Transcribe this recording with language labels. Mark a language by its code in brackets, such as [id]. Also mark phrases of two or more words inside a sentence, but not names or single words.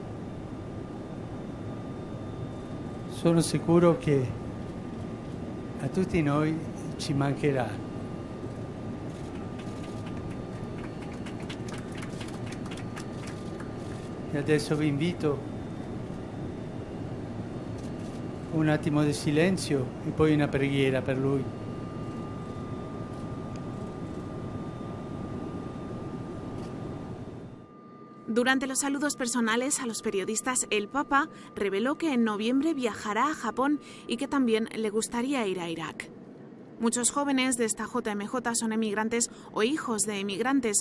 [it] Sono sicuro che a tutti noi ci mancherà. E adesso vi invito a un attimo di silenzio e poi una preghiera per lui. [es] Durante los saludos personales a los periodistas, el Papa reveló que en noviembre viajará a Japón y que también le gustaría ir a Irak. Muchos jóvenes de esta JMJ son emigrantes o hijos de emigrantes.